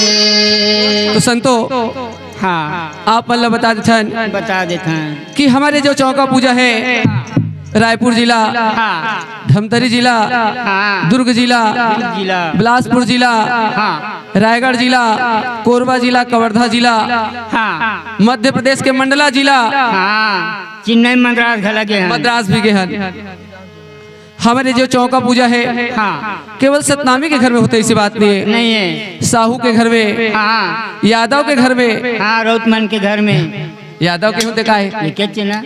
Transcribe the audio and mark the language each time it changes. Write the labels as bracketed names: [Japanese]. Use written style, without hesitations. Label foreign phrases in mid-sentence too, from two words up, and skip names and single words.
[Hindi] तो संतो हाँ आप मतलब बता देते बता देते हैं। कि हमारे जो चौका पूजा है रायपुर जिला, हाँ धमतरी जिला, हाँ दुर्ग जिला, जिला, बिलासपुर जिला, हाँ रायगढ़ जिला, कोरबा जिला, कवर्धा जिला, हाँ मध्य प्रदेश के मंडला जिला, हाँ चेन्नई मद्रास घला के हैं। मद्रास भी गए हैं। हमारे जो चौका पूजा है हाँ केवल सतनामी के घर में होते, ऐसी बात नहीं है। नहीं है। साहू के घर में, हाँ यादव के घर में, हाँ रौतमन के घर में। यादव के होते का है? ये क्या चिन्ह?